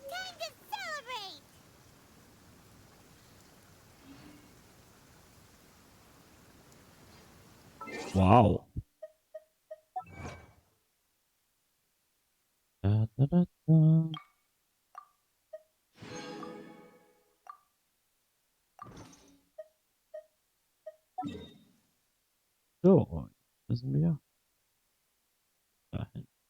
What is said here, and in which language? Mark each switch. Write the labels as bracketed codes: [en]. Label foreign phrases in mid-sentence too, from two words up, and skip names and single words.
[en] Time to celebrate. Wow. Da, da, da, da. [de] So, jetzt müssen wir dahin.